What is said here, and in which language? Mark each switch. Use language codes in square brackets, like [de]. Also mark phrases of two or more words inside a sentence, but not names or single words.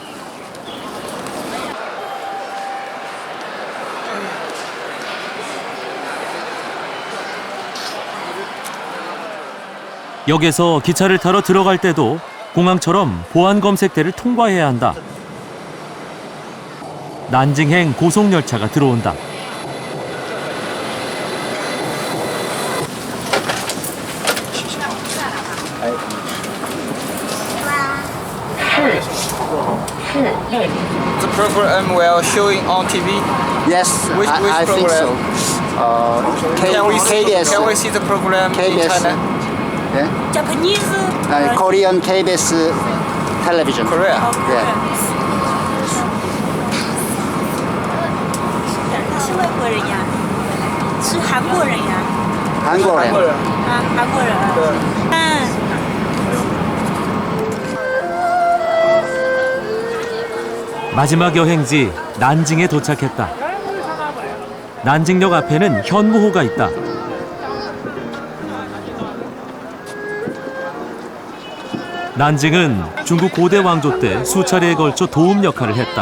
[ko] 역에서 기차를 타러 들어갈 때도 공항처럼 보안 검색대를 통과해야 한다. 난징행 고속열차가 들어온다. [en] The program will showing on TV. Yes, which I think so. KBS. Can we see the program in China? Yeah. Japanese. Korean KBS television. Korea. Yeah. [zh] 是外国人呀，是韩国人呀。韩国人。啊，韩国人。对。 [ko] 마지막 여행지 난징에 도착했다. 난징역 앞에는 현무호가 있다. 난징은 중국 고대 왕조 때 수차례에 걸쳐 도움 역할을 했다.